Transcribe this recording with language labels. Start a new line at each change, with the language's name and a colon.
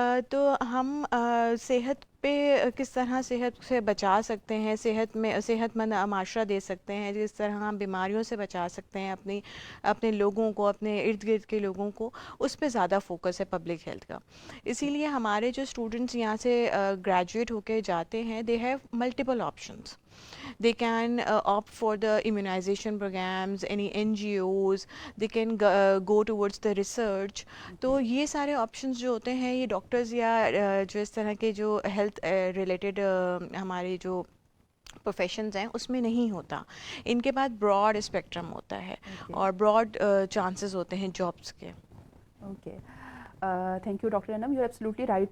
Urdu: تو ہم صحت پہ کس طرح صحت سے بچا سکتے ہیں, صحت مند معاشرہ دے سکتے ہیں, جس طرح ہم بیماریوں سے بچا سکتے ہیں اپنے لوگوں کو, اپنے ارد گرد کے لوگوں کو, اس پہ زیادہ فوکس ہے پبلک ہیلتھ کا. اسی لیے ہمارے جو اسٹوڈنٹس یہاں سے گریجویٹ ہو کے جاتے ہیں,
English: They have multiple options. They can opt for the immunization programs, any NGOs, they can go towards the research.
Urdu: تو یہ سارے آپشنس جو ہوتے ہیں یہ ڈاکٹرز یا جو اس طرح کے جو ہیلتھ ریلیٹڈ ہمارے جو پروفیشنز ہیں اس میں نہیں ہوتا. ان کے بعد براڈ اسپیکٹرم ہوتا ہے اور براڈ چانسز ہوتے ہیں جابس کے.
English: Okay, thank you doctor Anam, you are absolutely right.